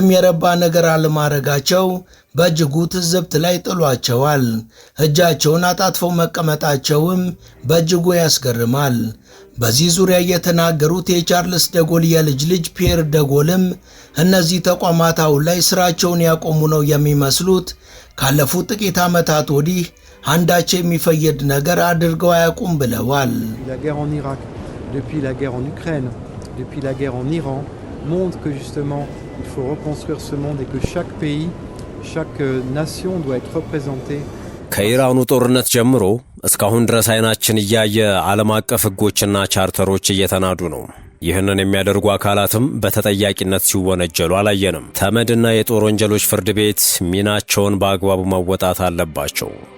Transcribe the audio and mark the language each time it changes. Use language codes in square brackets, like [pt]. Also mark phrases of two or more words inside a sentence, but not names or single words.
[am] የረባ ነገር አለማድረጋቸው በእጅጉ ትዝብት ላይ ጥሏቸዋል። እጃቸውን አጣጥፈው መቀመጣቸውም በእጅጉ ያስገርማል። በዚህ ዙሪያ የተናገሩት የቻርልስ ደጎል የልጅ ልጅ ፒየር ደጎልም እነዚህ ተቋማት አሁን ላይ ስራቸውን ያቆሙ ነው የሚመስሉት፣ ካለፉት ጥቂት ዓመታት ወዲህ አንዳች የሚፈየድ ነገር አድርገው አያውቁም ብለዋል። [fr] La guerre en Irak, depuis la guerre en Ukraine, depuis la guerre en Iran, montre que justement il faut reconstruire ce monde et que chaque pays, chaque nation doit être représentée. [am] ከኢራኑ ጦርነት ጀምሮ እስካሁን ድረስ አይናችን እያየ ዓለም አቀፍ ሕጎችና ቻርተሮች እየተናዱ ነው። ይህንን የሚያደርጉ አካላትም በተጠያቂነት ሲወነጀሉ አላየንም። ተመድና የጦር ወንጀሎች ፍርድ ቤት ሚናቸውን በአግባቡ መወጣት አለባቸው።